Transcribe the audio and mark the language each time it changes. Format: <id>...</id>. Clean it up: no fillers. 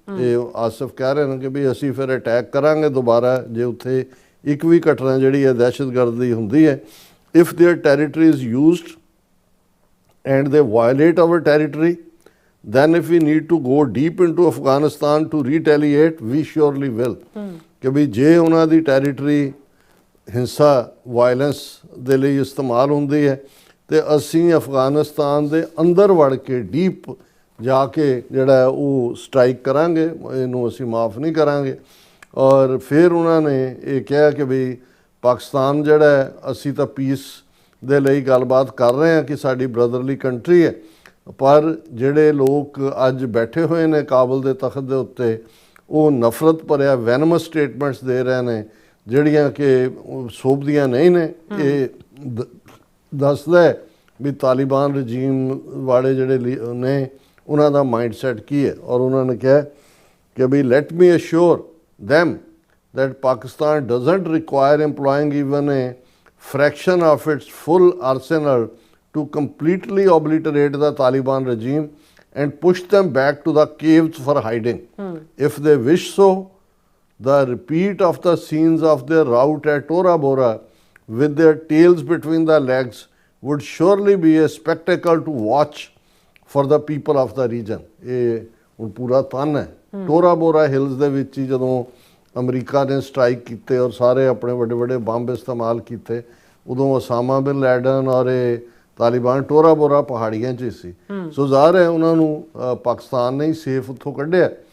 <pa>ਇਹ ਆਸਿਫ ਕਹਿ ਰਹੇ ਨੇ ਕਿ ਵੀ ਅਸੀਂ ਫਿਰ ਅਟੈਕ ਕਰਾਂਗੇ ਦੁਬਾਰਾ ਜੇ ਉੱਥੇ ਇੱਕ ਵੀ ਘਟਨਾ ਜਿਹੜੀ ਹੈ ਦਹਿਸ਼ਤਗਰਦੀ ਹੁੰਦੀ ਹੈ।</pa> <en>If their territory is used and they violate our territory, then if we need to go deep into Afghanistan to retaliate, we surely will।</en> <pa>ਕਿ ਵੀ ਜੇ ਉਹਨਾਂ ਦੀ ਟੈਰੀਟਰੀ ਹਿੰਸਾ ਵਾਇਲੈਂਸ ਦੇ ਲਈ ਇਸਤੇਮਾਲ ਹੁੰਦੀ ਹੈ ਤੇ ਅਸੀਂ ਅਫਗਾਨਿਸਤਾਨ ਦੇ ਅੰਦਰ ਵੜ ਕੇ ਡੀਪ ਜਾ ਕੇ ਜਿਹੜਾ ਉਹ ਸਟ੍ਰਾਈਕ ਕਰਾਂਗੇ, ਇਹਨੂੰ ਅਸੀਂ ਮਾਫ ਨਹੀਂ ਕਰਾਂਗੇ। ਔਰ ਫਿਰ ਉਹਨਾਂ ਨੇ ਇਹ ਕਿਹਾ ਕਿ ਵੀ ਪਾਕਿਸਤਾਨ ਜਿਹੜਾ ਅਸੀਂ ਤਾਂ ਪੀਸ ਦੇ ਲਈ ਗੱਲਬਾਤ ਕਰ ਰਹੇ ਹਾਂ ਕਿ ਸਾਡੀ ਬ੍ਰਦਰਲੀ ਕੰਟਰੀ ਹੈ, ਪਰ ਜਿਹੜੇ ਲੋਕ ਅੱਜ ਬੈਠੇ ਹੋਏ ਨੇ ਕਾਬਲ ਦੇ ਤਖਤ ਦੇ ਉੱਤੇ ਉਹ ਨਫ਼ਰਤ ਭਰਿਆ ਵੈਨਮਸ ਸਟੇਟਮੈਂਟਸ ਦੇ ਰਹੇ ਨੇ ਜਿਹੜੀਆਂ ਕਿ ਸੋਭਦੀਆਂ ਨਹੀਂ ਨੇ। ਇਹ ਦੱਸਦਾ ਹੈ ਵੀ ਤਾਲਿਬਾਨ ਰਜੀਮ ਵਾਲੇ ਜਿਹੜੇ ਨੇ ਉਹਨਾਂ ਦਾ ਮਾਈਂਡਸੈਟ ਕੀ ਹੈ। ਔਰ ਉਹਨਾਂ ਨੇ ਕਿਹਾ ਕਿ ਵੀ</pa> <en>Let me assure them that Pakistan doesn't require employing even a fraction of its full arsenal to completely obliterate the Taliban regime and push them back to the caves for hiding. If they wish so, the repeat of the scenes of their rout at Tora Bora with their tails between the legs would surely be a spectacle to watch for the people of the region.</en> <pa>ਇਹ ਹੁਣ ਪੂਰਾ ਤਨ ਹੈ ਟੋਰਾ ਬੋਰਾ Hills ਦੇ ਵਿੱਚ ਹੀ ਜਦੋਂ America ਨੇ strike ਕੀਤੇ ਔਰ ਸਾਰੇ ਆਪਣੇ ਵੱਡੇ ਵੱਡੇ ਬੰਬ ਇਸਤੇਮਾਲ ਕੀਤੇ, ਉਦੋਂ ਉਸਾਮਾ ਬਿਨ ਲੈਡਨ ਔਰ ਇਹ ਤਾਲਿਬਾਨ ਟੋਰਾ ਬੋਰਾ ਪਹਾੜੀਆਂ 'ਚ ਸੀ। ਸੋ ਜ਼ਾਹਰ ਹੈ ਉਹਨਾਂ ਨੂੰ ਪਾਕਿਸਤਾਨ ਨੇ ਹੀ ਸੇਫ ਉੱਥੋਂ ਕੱਢਿਆ।</pa>